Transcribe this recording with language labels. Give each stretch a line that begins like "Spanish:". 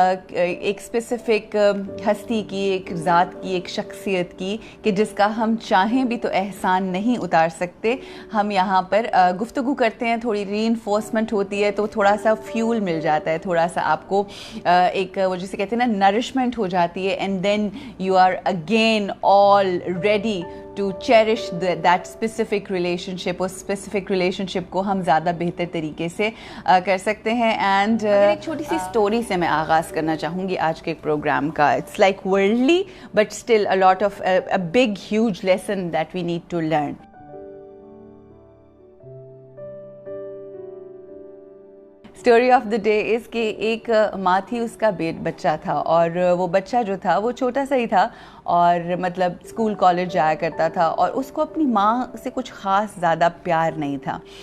Urdu: ایک اسپیسیفک ہستی کی، ایک ذات کی، ایک شخصیت کی کہ جس کا ہم چاہیں بھی تو احسان نہیں اتار سکتے، ہم یہاں پر گفتگو کرتے ہیں، تھوڑی ری انفورسمنٹ ہوتی ہے تو تھوڑا سا فیول مل جاتا ہے، تھوڑا سا آپ کو ایک وہ جسے کہتے ہیں نا نرشمنٹ ہو جاتی ہے،
English: And then you are again all ready to cherish that specific relationship.
Urdu: اس specific relationship کو ہم زیادہ بہتر طریقے سے کر سکتے ہیں. اینڈ ایک چھوٹی سی اسٹوری سے میں آغاز کرنا چاہوں گی آج کے پروگرام کا.
English: It's like worldly but still a lot of a big huge lesson that we need to learn. Story of the day is
Urdu: کہ ایک ماں تھی، اس کا بچہ تھا، اور وہ بچہ جو تھا وہ چھوٹا سا ہی تھا، اور مطلب اسکول کالج جایا کرتا تھا، اور اس کو اپنی ماں سے کچھ خاص زیادہ پیار نہیں تھا.